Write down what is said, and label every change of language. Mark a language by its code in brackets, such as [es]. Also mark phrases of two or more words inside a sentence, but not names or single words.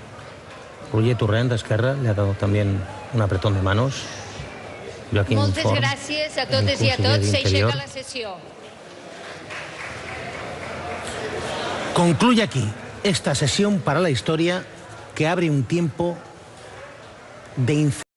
[ca] Roger Torrent, d'Esquerra, [es] le ha dado también un apretón de manos. Joaquim [ca] Moltes Forn, gràcies a totes i a tots. S'aixeca la sessió. [es] Concluye aquí esta sesión para la historia que abre un tiempo de